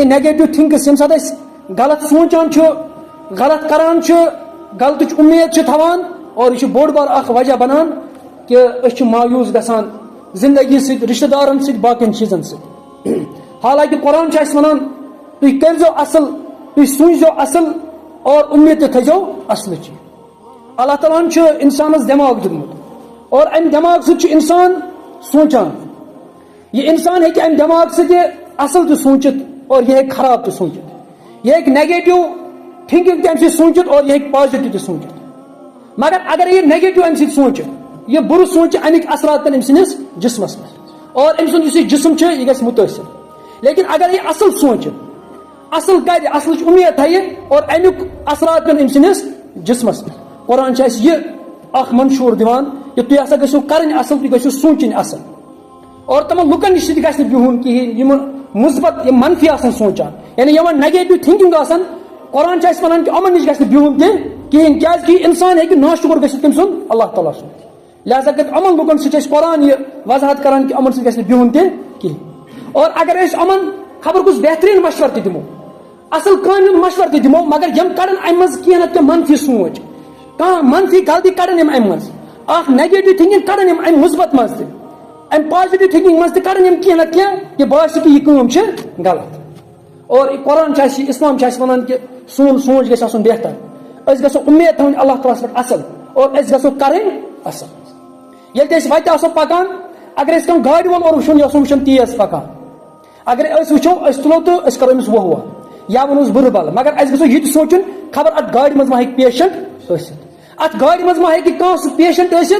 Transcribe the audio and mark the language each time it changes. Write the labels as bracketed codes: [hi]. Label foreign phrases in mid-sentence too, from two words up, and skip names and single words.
[en] negative thinks [ks] ییٚمہِ ساتہٕ أسۍ غلط سونچان چھُ غلط کران چھِ غلطٕچ اُمید چھِ تھاوان اور یہِ چھُ بوٚڑ بار اکھ وجہ بنان کہ أسۍ چھِ مایوٗس گژھان زندگی سۭتۍ رشتہٕ دارن سۭتۍ باقین چیٖزن سۭتۍ حالانکہ قرآن چھُ اَسہِ وَنان تُہۍ کٔرۍزیو اصل تُہۍ سوٗنچزیو اصل اور اُمید تہِ تھٲیزیو اصلٕچی اللہ تعالیٰ ہن چھُ انسانس دٮ۪ماغ دیُتمُت اور امہِ دٮ۪ماغ سۭتۍ چھُ انسان سونچان یہ انسان ہیٚکہِ امہِ دٮ۪ماغ سۭتۍ اصل تہِ سوٗنچِتھ اور یہِ ہیٚکہِ خراب تہِ سوٗنچِتھ یہِ ہیٚکہِ [en] negative thinking [ks] تہِ امہِ سۭتۍ سوٗنچِتھ اور یہِ ہیٚکہِ پازٹِو تہِ سوٗنچِتھ مگر اگر یہِ نیگیٹو امہِ سۭتۍ سونچہِ یہ برٕ سونچہِ امیِکۍ اثرات پٮ۪ن أمۍ سٕنٛدِس جسمس پٮ۪ٹھ اور أمۍ سُنٛد یُس یہِ جسم چھُ یہِ گژھِ مُتٲثر لیکن اگر یہِ اصل سونچہِ اصل کرِ اصلٕچ اُمید تھایہِ اور امیُک اثرات پٮ۪ن أمۍ سٕنٛدِس جسمس پٮ۪ٹھ قرآن چھُ اَسہِ یہِ اکھ منشور دِوان کہ تُہۍ ہسا گٔژھِو کرٕنۍ اصل تُہۍ گٔژھِو سونچِنۍ اصل اور تِمن لُکن نِش تہِ گژھِ نہٕ بِہُن کِہینۍ یِم مثبت یِم منفی آسان سونچان یعنی یِمن [en] negative thinking [ks] آسان قرآن چھُ اَسہِ وَنان کہ یِمن نِش گژھِ نہٕ بِہُن تہِ کِہینۍ کیازِ کہِ انسان ہیٚکہِ ناشکُر گٔژھِتھ تٔمۍ سُنٛد اللہ تعالیٰ سُنٛد لہذا کٔرِتھ یِمن لُکن سۭتۍ چھِ أسۍ قرآن یہِ وضاحت کران کہ یِمن سۭتۍ گژھِ نہٕ بِہُن تہِ کِہینۍ اور اگر أسۍ یِمن خبر کُس بہتریٖن مشور تہِ دِمو اصل کامہِ ہُنٛد مشور تہِ دِمو مگر یِم کڑن امہِ منٛز کینٛہہ نتہٕ کینٛہہ منفی سونچ کانٛہہ منفی غلطی کڑن یِم امہِ منٛز اکھ [en] negative thinking [ks] کڑن یِم امہِ مثبت منٛز تہِ امہِ [en] positive thinking [ks] منٛز تہِ کڑن یِم کینٛہہ نتہٕ کینٛہہ یہِ باسہِ کہ یہِ کٲم چھِ غلط اور قرآن چھُ اَسہِ اسلام چھُ اَسہِ وَنان کہ سون سونچ گژھِ آسُن بہتر أسۍ گژھو اُمید تھاوٕنۍ اللہ تعالیٰ ہس پٮ۪ٹھ اصل اور أسۍ گژھو کرٕنۍ اصل ییٚلہِ تہِ أسۍ وتہِ آسو پکان اگر أسۍ کانٛہہ گاڑِ وول اور وٕچھون یہِ اوس وٕچھان تیز پکان اگر أسۍ وٕچھو أسۍ تُلو تہٕ أسۍ کرو أمِس وۄہ یا ونوس بُرٕ بل مگر اَسہِ گژھو یہِ تہِ سونچُن خبر اتھ گاڑِ منٛز ما ہیٚکہِ پیشنٹ ٲسِتھ اتھ گاڑِ منٛز ما ہیٚکہِ کانٛہہ سُہ پیشنٹ